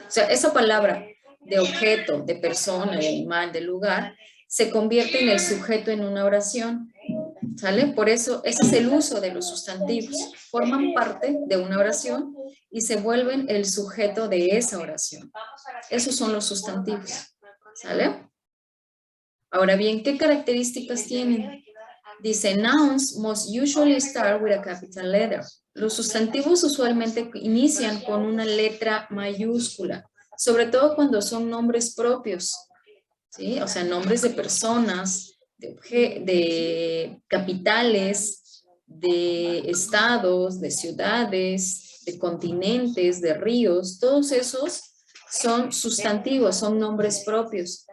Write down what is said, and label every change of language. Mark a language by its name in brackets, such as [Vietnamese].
[Spanish] O sea, esa palabra de objeto, de persona, de animal, de lugar, se convierte en el sujeto en una oración, ¿sale? Por eso, ese es el uso de los sustantivos. Forman parte de una oración y se vuelven el sujeto de esa oración. Esos son los sustantivos, ¿sale? Ahora bien, ¿qué características tienen? [English] Dice, nouns must usually start with a capital letter. [Spanish] Los sustantivos usualmente inician con una letra mayúscula, sobre todo cuando son nombres propios, ¿sí? O sea, nombres de personas, de capitales, de estados, de ciudades, de continentes, de ríos, todos esos son sustantivos, son nombres propios.